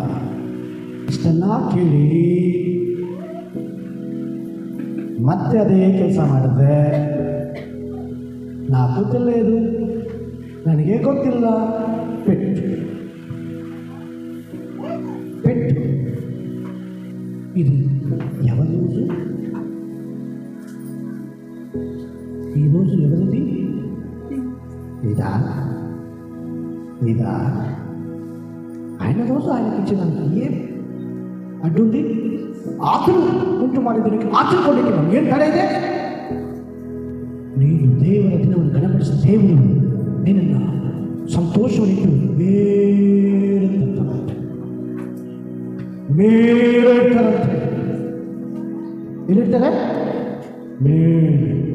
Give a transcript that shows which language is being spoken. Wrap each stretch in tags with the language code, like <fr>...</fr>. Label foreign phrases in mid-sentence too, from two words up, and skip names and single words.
<kn>ಇಷ್ಟೆಲ್ಲ ಕೇಳಿ ಮತ್ತೆ ಅದೇ ಕೆಲಸ ಮಾಡಿದ್ರೆ ನಾ ಗೊತ್ತಿಲ್ಲ, ಇದು ನನಗೆ ಗೊತ್ತಿಲ್ಲ, ಪೆಟ್ಟು ಇದು ಯಾವ ರೋಜು?</kn> <te>ఈ రోజు ఎవరిది? ఇదా ఆయన రోజు ఆయనకి ఇచ్చినానికి ఏం అడ్డుంది?</te> <kn>ఆతులు ಉಂಟು ಮಾಡಿದ್ದಕ್ಕೆ ಆಚೆ ಕೊಡಲಿಕ್ಕೆ ನಮ್ಗೆ ಏನು ತಡೆ ಇದೆ? ನೀನು ದೇವರ ದಿನವನ್ನು ಗಣಪಡಿಸಿದ ದೇವರು ನಿನ್ನನ್ನು ಸಂತೋಷವನ್ನಿಟ್ಟು ಮೇಲೆ ಇಡ್ತಾರಂತೆ. ಎಲ್ಲಿರ್ತಾರೆ? ಮೇಲೆ.</kn>